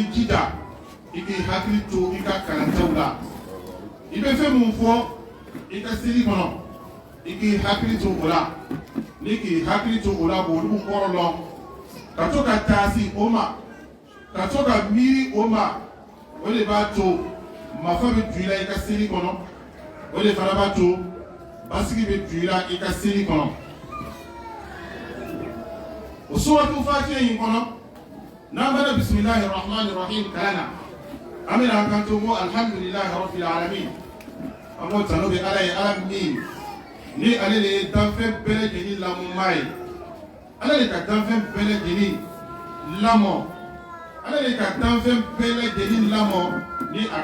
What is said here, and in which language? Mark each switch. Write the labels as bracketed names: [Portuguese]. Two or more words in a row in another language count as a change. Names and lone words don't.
[Bambara] jija i k'i hakili to i ka kalandenw la i bɛ fɛn mun fɔ i ka seli kɔnɔ i k'i hakili to o la ni k'i hakili to o la k'olu kɔrɔ dɔn ka to ka taasi o ma ka to ka miiri o ma o de b'a to mafa bɛ ju i la i ka seli kɔnɔ o de fana b'a to basigi bɛ ju i la i ka seli kɔnɔ o suratul fatiha in kɔnɔ n'an bɛna [Arabic] بسم الله الرحمن الرحيم [Bambara] kalan na an bɛna an kanto ko [Arabic] الحمد لله رب العالمين [Bambara] an ko tano bɛ ala ye ala min ni ale de ye danfɛn bɛɛ lajɛlen lamɔmaa ye ala de ka danfɛn bɛɛ lajɛlen lamɔ ala de ka danfɛn bɛɛ lajɛlen lamɔ ni a